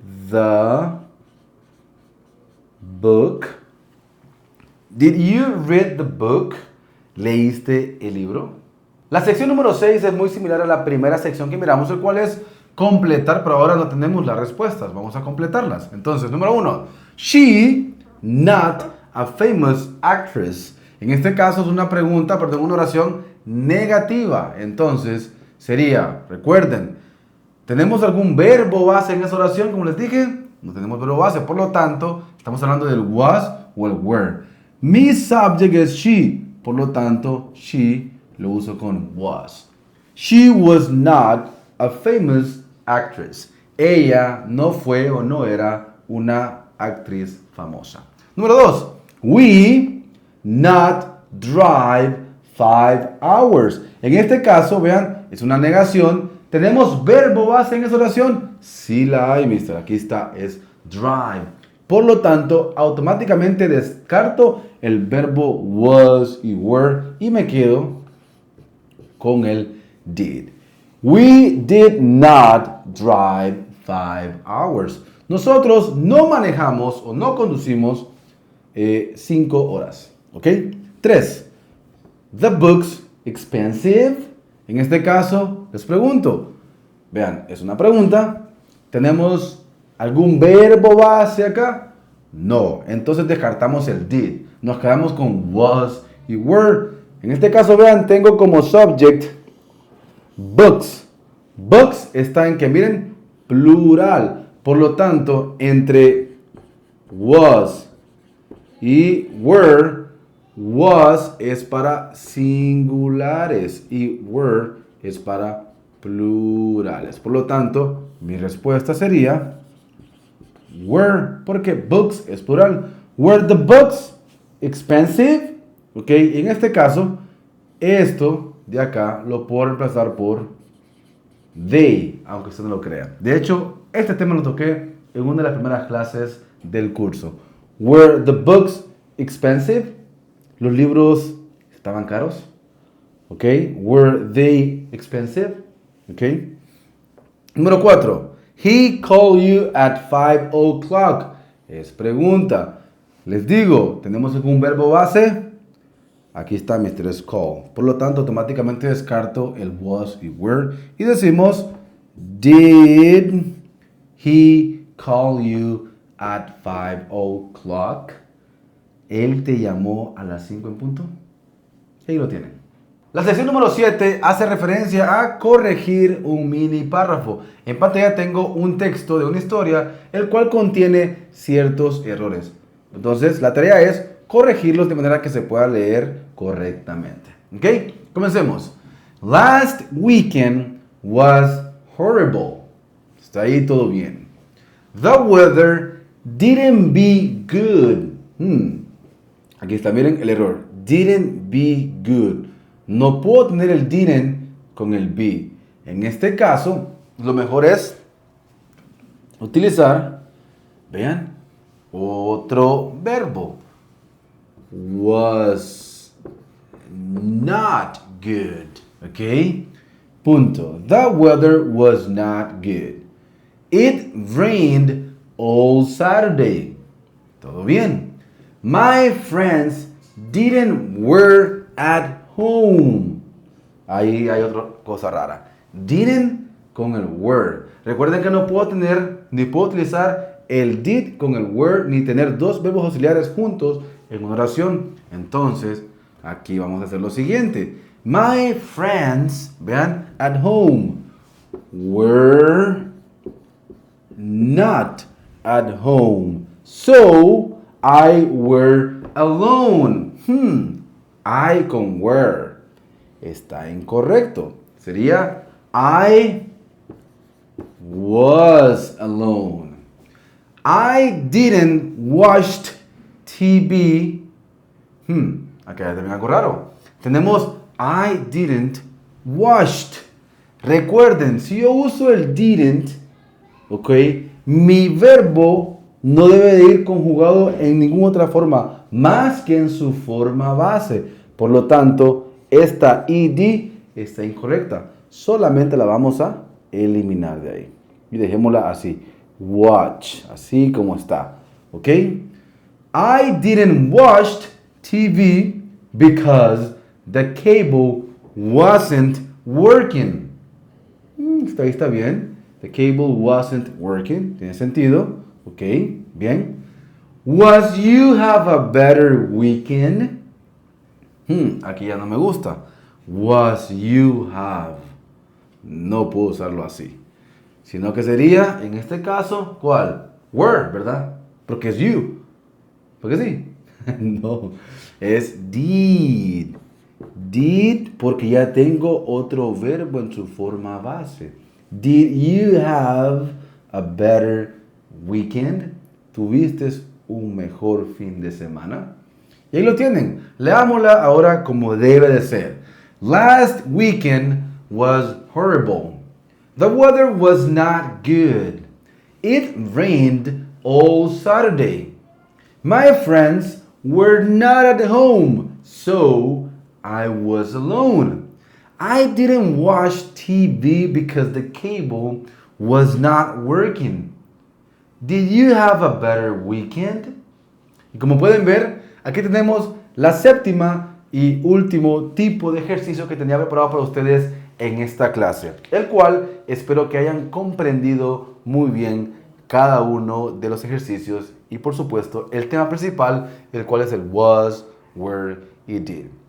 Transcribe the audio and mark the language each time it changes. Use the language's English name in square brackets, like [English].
[English] The book. Did you read the book? [Spanish] ¿Leíste el libro? La sección número 6 es muy similar a la primera sección que miramos, el cual es completar, pero ahora no tenemos las respuestas. Vamos a completarlas. Entonces, número 1. [English] She, not a famous actress. [Spanish] En este caso es una pregunta, perdón, una oración negativa. Entonces, sería, recuerden, ¿tenemos algún verbo base en esa oración? Como les dije, no tenemos verbo base. Por lo tanto, estamos hablando del was o el were. Mi subject es she. Por lo tanto, she lo uso con was. She was not a famous actress. ella no fue o no era una actriz famosa. Número 2. [English] We not drive 5 hours. [Spanish] En este caso, vean, es una negación. ¿Tenemos verbo base en esa oración? Sí la hay, mister. Aquí está, es drive. Por lo tanto, automáticamente descarto el verbo was y were y me quedo con el did. [English] We did not drive 5 hours. [Spanish] Nosotros no manejamos o no conducimos 5 horas. ¿Ok? 3. [English] The book's expensive. [Spanish] En este caso, les pregunto. Vean, es una pregunta. ¿Tenemos algún verbo base acá? No. Entonces descartamos el did. Nos quedamos con was y were. En este caso, vean, tengo como subject books. Books está en que, miren, plural. Por lo tanto, entre was y were, was es para singulares y were es para plurales. Por lo tanto, mi respuesta sería were, porque books es plural. [English] Were the books expensive? [Spanish] Ok, en este caso, esto de acá lo puedo reemplazar por they, aunque usted no lo crea. De hecho, este tema lo toqué en una de las primeras clases del curso. [English] Were the books expensive? [Spanish] ¿Los libros estaban caros? [English] ¿Ok? Were they expensive? ¿Ok? Número 4. He called you at 5 o'clock. [Spanish] Es pregunta. Les digo, ¿tenemos algún verbo base? Aquí está Mr. Call. Por lo tanto, automáticamente descarto el was y were. Y decimos, [English] did he call you at 5 o'clock? [Spanish] ¿Él te llamó a las 5 en punto? Ahí lo tienen. La sección número 7 hace referencia a corregir un mini párrafo. En pantalla tengo un texto de una historia, el cual contiene ciertos errores. Entonces, la tarea es corregirlos de manera que se pueda leer correctamente. ¿Ok? Comencemos. [English] Last weekend was horrible. [Spanish] Está ahí todo bien. [English] The weather didn't be good. [Spanish] Aquí está, miren el error. [English] Didn't be good. [Spanish] No puedo tener el didn't con el be. En este caso, lo mejor es utilizar, vean, otro verbo. [English] Was not good. ¿Ok? Punto. The weather was not good. It rained all Saturday. [Spanish] Todo bien. [English] My friends didn't work at home. [Spanish] Ahí hay otra cosa rara. Didn't con el were. Recuerden que no puedo tener, ni puedo utilizar el did con el were, ni tener dos verbos auxiliares juntos en una oración. Entonces, aquí vamos a hacer lo siguiente. [English] My friends, [Spanish] vean, [English] at home, were not at home. So, I were alone. [Spanish] I con were. Está incorrecto. Sería [English] I was alone. I didn't watch TV. [Spanish] Acá ya también algo raro. Tenemos [English] I didn't watched. [Spanish] Recuerden, si yo uso el didn't, ok, mi verbo no debe de ir conjugado en ninguna otra forma más que en su forma base. Por lo tanto, esta ed está incorrecta. Solamente la vamos a eliminar de ahí. Y dejémosla así. Watch. Así como está. ¿Ok? [English] I didn't watch TV because the cable wasn't working. [Spanish] Ahí está bien. [English] The cable wasn't working. [Spanish] Tiene sentido. [English] Ok, bien. Was you have a better weekend? [Spanish] Aquí ya no me gusta. [English] Was you have. [Spanish] No puedo usarlo así. Sino que sería, en este caso, ¿cuál? Were, ¿verdad? Porque es you. ¿Porque sí? No, es did. Did porque ya tengo otro verbo en su forma base. [English] Did you have a better weekend? [Spanish] ¿Tuviste un mejor fin de semana? Y ahí lo tienen. Leámosla ahora como debe de ser. [English] Last weekend was horrible. The weather was not good. It rained all Saturday. My friends were not at home, so I was alone. I didn't watch TV because the cable was not working. Did you have a better weekend? [Spanish] Y como pueden ver, aquí tenemos la séptima y último tipo de ejercicio que tenía preparado para ustedes en esta clase, el cual espero que hayan comprendido muy bien cada uno de los ejercicios y por supuesto el tema principal, el cual es el was, were y did.